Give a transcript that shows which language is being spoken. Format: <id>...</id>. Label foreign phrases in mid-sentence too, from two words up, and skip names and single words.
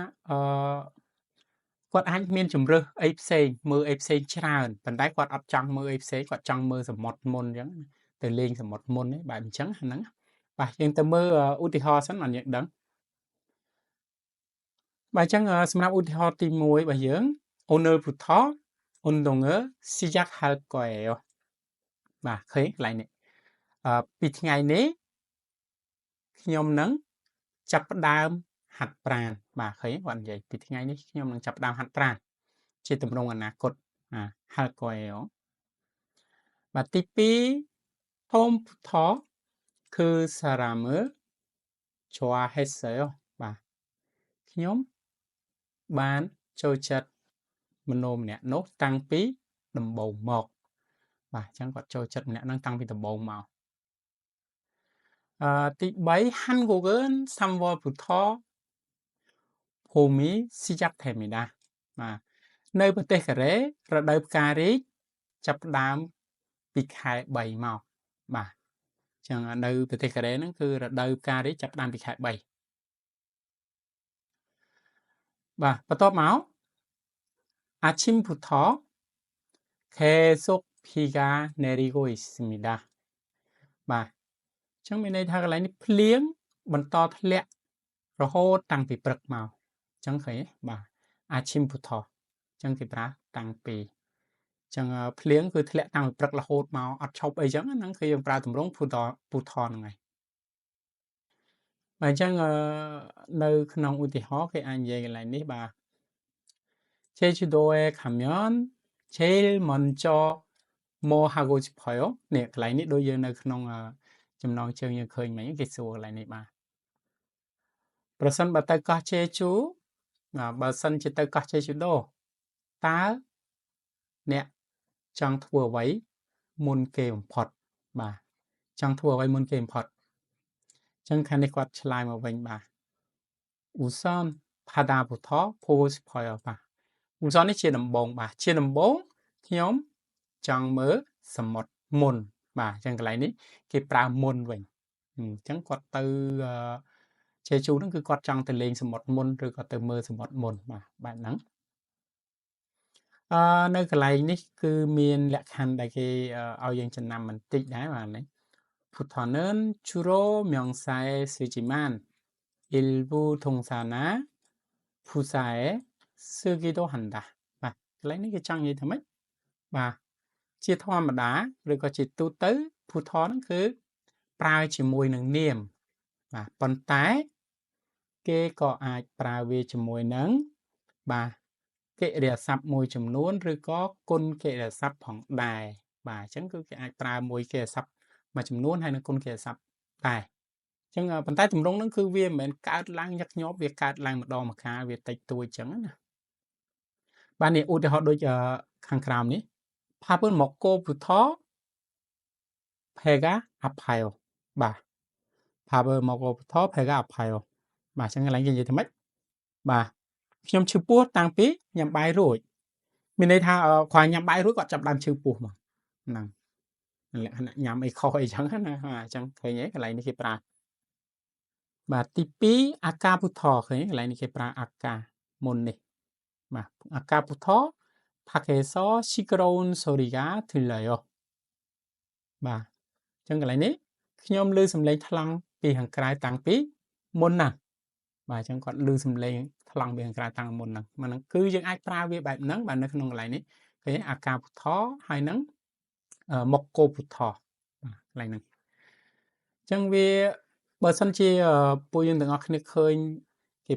<km>គាត់អាចមានជំរើសអីផ្សេងមើលអីផ្សេងច្រើនប៉ុន្តែគាត់អត់ចង់មើលអីផ្សេងគាត់ចង់មើលសមុទ្រមុនអញ្ចឹងទៅលេងសមុទ្រមុនហ្នឹងបែបអញ្ចឹងហ្នឹងបាទយើងទៅមើលឧទាហរណ៍សិនបានយើងដឹង បាទអញ្ចឹងសម្រាប់ឧទាហរណ៍ទី1របស់យើង</km> <ko>오늘부터 운동을 시작할 거예요</ko> <km>បាទឃើញកន្លែងនេះពីថ្ងៃនេះខ្ញុំនឹងចាប់ផ្ដើមហាត់ប្រាណបាទឃើញគាត់និយាយពីថ្ងៃនេះខ្ញុំនឹងចាប់ផ្ដើមហាត់ប្រាណជាទម្រង់អនាគត</km> <ko>할 거예요</ko> <km>បាទទី2</km> <ko>처음부터 그 사람을 좋아했어요</ko> <km>បាទខ្ញុំបានចូលចិត្តមនុស្សម្នាក់នោះតាំងពីដំបូងមកបាទអញ្ចឹងគាត់ចូលចិត្តម្នាក់ហ្នឹងតាំងពីដំបូងមកទី3</km> <ko>한국은 3월부터 봄이 시작됩니다</ko> <km>បាទនៅប្រទេសកូរ៉េរដូវផ្ការីកចាប់ផ្ដើមពីខែ3មកបាទអញ្ចឹងនៅប្រទេសកូរ៉េហ្នឹងគឺរដូវផ្ការីកចាប់ផ្ដើមពីខែ3 បាទបន្ទាប់មក</km> <ko>아침부터 계속 비가 내리고 있습니다</ko> <km>បាទអញ្ចឹងមានន័យថាកន្លែងនេះភ្លៀងបន្តធ្លាក់រហូតតាំងពី ព្រឹកមកអញ្ចឹងឃើញទេបាទ 아침부터 អញ្ចឹងគេប្រើតាំងពីអញ្ចឹងភ្លៀងគឺធ្លាក់តាំងពីព្រឹករហូតមកអត់ឈប់អីចឹងហ្នឹងគឺយើងប្រើទម្រង់ភូថហ្នឹងហើយបាទអញ្ចឹងនៅក្នុងឧ ទាហរណ៍គេអាចនិយាយកន្លែងនេះបាទ</km> <ko>제주도에 가면 제일 먼저 뭐 하고 싶어요</ko> <km>នេះកន្លែងនេះដូចយើងនៅក្នុងចំណងជើងយើងឃើញមិញគេសួរកន្លែងនេះបាទប្រ សិនបើទៅកោះជេជូបើសិនជាទៅកោះជេជូដូតើអ្នកចង់ធ្វើអ្វីមុនគេបំផុត បាទចង់ធ្វើអ្វីមុនគេបំផុតអញ្ចឹងខាងនេះគាត់ឆ្លើយមកវិញបាទ</km> <ko>우선 바다부터 보고 싶어요</ko> <km>បាទ 우선 នេះជាដំបូងបាទជាដំបូងខ្ញុំចង់មើលសមុទ្រមុនបាទអញ្ចឹងកន្លែងនេះគេប្រើមុនវិញអញ្ចឹងគាត់ទៅជេជូហ្នឹងគឺគាត់ចង់ទៅលេងសមុទ្រមុនឬក៏ទៅមើលសមុទ្រមុនបាទបែបហ្នឹង នៅកន្លែងនេះគឺមានលក្ខខណ្ឌដែលគេឲ្យយើងចំណាំបន្តិចដែរបាទនេះ</km> <ko>부터는 주로 명사에 쓰지만 일부 동사나 부사에 쓰기도 한다</ko> <km>បាទកន្លែងនេះ គេចង់និយាយថាម៉េចបាទជាធម្មតាឬក៏ជាទូទៅភូថហ្នឹងគឺប្រើជាមួយនឹងនាមបាទប៉ុន្តែគេក៏អាចប្រើវាជាមួយនឹងបាទកិ រិយាសព្ទមួយចំនួនឬក៏គុណកិរិយាសព្ទផងដែរបាទអញ្ចឹងគឺគេអាចប្រើមួយកិរិយាសព្ទមួយចំនួនហើយនឹងគុណកិរិយាសព្ទដែរអញ្ចឹងប៉ុន្តែទម្រង់ហ្នឹងគឺវាមិនមែនកើតឡើងញឹកញាប់វាកើតឡើងម្ដងម្កាលវាតិចតួចអញ្ចឹងណាបាទនេះឧទាហរណ៍ដូចខាងក្រោមនេះ</km> <ko>밥은 먹고부터 배가 아파요. បាទ 밥을 먹고부터 배가 아파요.</ko> <km>បាទអញ្ចឹងកន្លែងគេនិយាយថាម៉េចបាទខ្ញុំឈឺពោះតាំងពីញ៉ាំបាយរួចមានន័យថាគ្រាន់ញ៉ាំបាយរួចគាត់ចាប់ដើមឈឺពោះមកហ្នឹងលក្ខណៈញ៉ាំអីខុសអីចឹងណាអញ្ចឹងឃើញទេកន្លែងនេះគេប្រើបាទទី2អាកាពុថឃើញកន្លែងនេះគេប្រើអាកាមុននេះបាទអាកាពុថ</km> <ko>밖에서 시끄러운 소리가 들려요.</ko> <km>បាទអញ្ចឹងកន្លែងនេះខ្ញុំឮសំឡេងថ្លង់ពីខាងក្រៅតាំងពីមុនណាបាទអញ្ចឹងគាត់ឮសំឡេងថ្លង់ពីខាងក្រៅតាំងមុនហ្នឹងមកហ្នឹងគឺយើងអាចប្រើវាបែបហ្នឹងបាទនៅក្នុង កន្លែងនេះឃើញអាកាពុថហើយនឹងមកកោពុថបាទកន្លែងហ្នឹងអញ្ចឹងវាបើសិនជាពួកយើងទាំងអស់គ្នាឃើញគេ</km>